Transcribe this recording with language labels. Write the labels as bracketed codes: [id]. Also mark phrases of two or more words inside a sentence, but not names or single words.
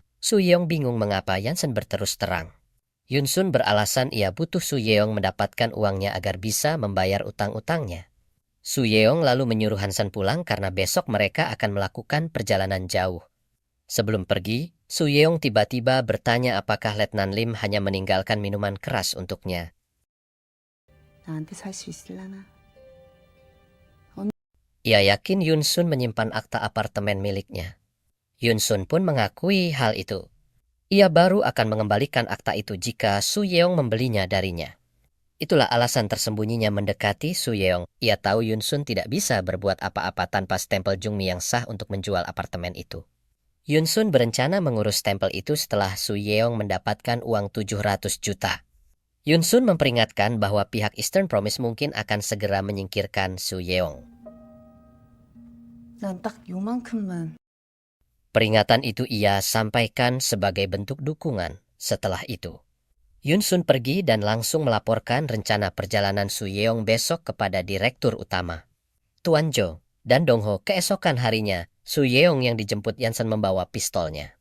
[id] Su Yeong bingung mengapa Yansen berterus terang. Yun Sun beralasan ia butuh Su Yeong mendapatkan uangnya agar bisa membayar utang-utangnya. Su Yeong lalu menyuruh Hansen pulang karena besok mereka akan melakukan perjalanan jauh. Sebelum pergi, Su Yeong tiba-tiba bertanya apakah Letnan Lim hanya meninggalkan minuman keras untuknya. [ko] 나한테 살 수 있을라나? [id] Ia yakin Yun Sun menyimpan akta apartemen miliknya. Yun Sun pun mengakui hal itu. Ia baru akan mengembalikan akta itu jika Su Yeong membelinya darinya. Itulah alasan tersembunyinya mendekati Su Yeong. Ia tahu Yun Sun tidak bisa berbuat apa-apa tanpa stempel Jung Mi yang sah untuk menjual apartemen itu. Yun Sun berencana mengurus stempel itu setelah Su Yeong mendapatkan uang 700 juta. Yun Sun memperingatkan bahwa pihak Eastern Promise mungkin akan segera menyingkirkan Su Yeong. [ko] 난 딱 요만큼만. [id] Peringatan itu ia sampaikan sebagai bentuk dukungan. Setelah itu, Yun Sun pergi dan langsung melaporkan rencana perjalanan Su Yeong besok kepada direktur utama. Tuan Jo dan Dong Ho keesokan harinya, Su Yeong yang dijemput Yansen membawa pistolnya.